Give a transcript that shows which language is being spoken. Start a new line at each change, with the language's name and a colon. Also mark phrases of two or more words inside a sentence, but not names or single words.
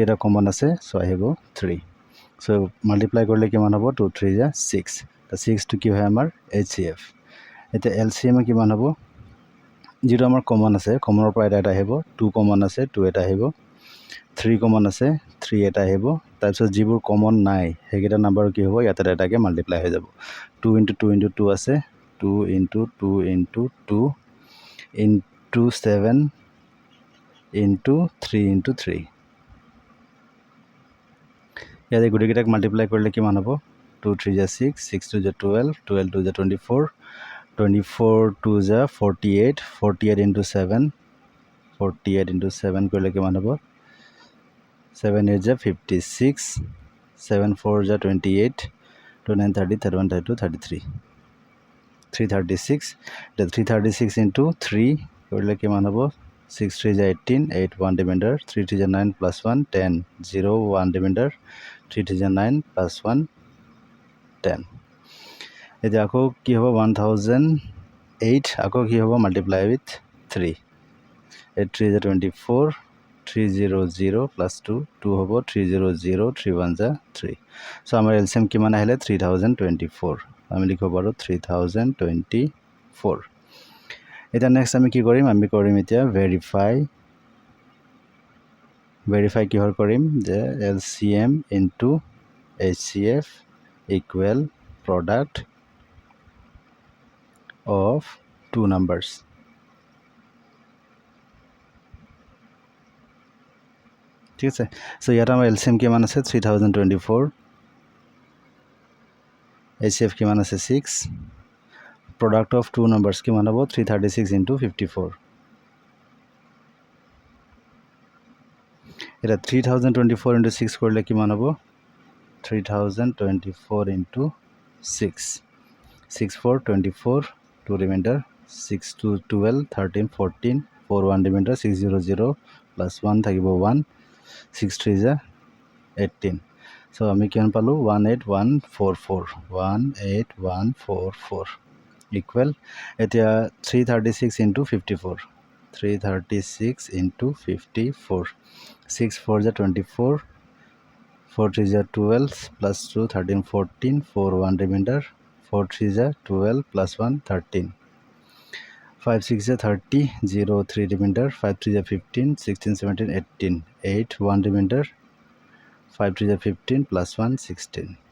Assamese: এটা কমন আছে সো আহিব 3 সো মাল্টিপ্লাই কৰিলে কিমান হ'ব 2 3 যা 6 তা 6 টো কি হয় আমাৰ HCF এটা LCM কিমান হ'ব যেটো আমাৰ কমন আছে কমনৰ পৰা এটা আহিব 2 কমন আছে 2 এটা আহিব 3 কমন আছে 3 এটা আহিব তাৰ পিছত যিবোৰ কমন নাই হেগেটা নাম্বাৰ কি হ'ব ইয়াতে এটাকে মাল্টিপ্লাই হৈ যাব 2 into 2 into 2 আছে 2 into 2 into 2 into 7 into 3 into 3 ইয়াতে গুটিকেটাক মাল্টিপ্লাই কৰিলে কিমান হ'ব 2 3 যা 6 6 2 যা 12 12 2 যা 24 24 2 যা 48 48 into 7 48 into 7 কৰিলে কিমান হ'ব 7 8 যা 56 7 4 যা 28 2 9 30 31 32 33 336 the 336 into 3 কৰিলে কিমান হ'ব 6 3 যা 18 8 1 remainder 3 3 যা 9 plus 1 10 0 1 remainder 3 3 যা 9 plus 1 10 এতিয়া আকৌ কি হ'ব 1008 আকৌ কি হ'ব
English: multiply with
Assamese: 3 8 3 যা 24 300 plus 2 2 হ'ব 300 31 যা 3 সো আমাৰ LCM কিমান আহিলে 3024 আমি লিখিব পাৰো 3024 এটা নেক্সট আমি কি কৰিম আমি কৰিম এতিয়া ভেৰিফাই কিহৰ কৰিম যে
English: LCM into HCF equal product of two numbers
Assamese: ঠিক আছে সো ইয়াত আমাৰ LCM কিমান আছে 3024 HCF কিমান আছে 6
English: product of two numbers
Assamese: কিমান হ'ব 336 into 54 এটা 3024 into 6 কৰিলে কিমান হ'ব 3024 into 6 6 4 24 2 remainder 6 2 12 13 14 4 1 remainder 600 plus 1 থাকিব 1 6 3 যা 18 সো আমি কিমান পালো 18144 18144 equal এতিয়া 336 into 54 336 into 54 6 4 যা 24 4 3 যা 12 plus 2 13 14 4 1 remainder 4 3 जा 12 plus 1 13 5 6 जा 30 0 3 remainder 5 3 जा 15 16 17 18 8 1 remainder 5 3 जा 15 plus 1 16